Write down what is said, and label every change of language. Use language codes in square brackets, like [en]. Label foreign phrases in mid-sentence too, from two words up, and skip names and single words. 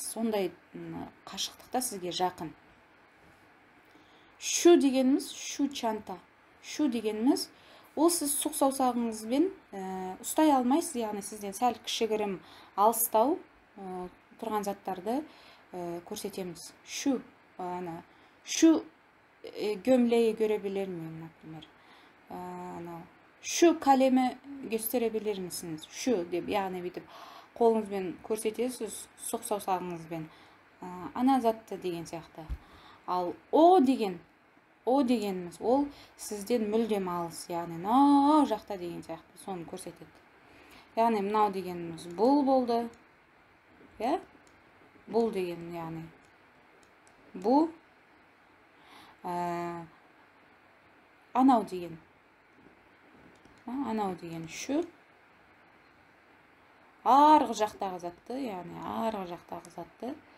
[kk] Сондай қашықтықта сізге жақын. Шу дегеніміз, [tr] şu çanta. [kk] Шу дегеніміз, ол сіз сұқ саусағыңызбен ұстай алмайсыз, яғни сізден сәл кішігірім алыстау тұрған заттарды көрсетеміз. [tr] Шу gömleği görebilir miyim, например? Şu kalemi gösterebilir misiniz? [kk] Şu деп, яғни бүйтіп қолыңызбен көрсетесіз, сұқ саусағыңызбен. Ана затты деген сияқты. Ал о дегеніміз, ол сізден мүлдем алыс, яғни мынау жақта деген сияқты, соны көрсетеді. Яғни мынау дегеніміз бұл болды. Бұл деген, яғни бұл, анау деген шу, арғы жақтағы затты, яғни арғы жақтағы затты.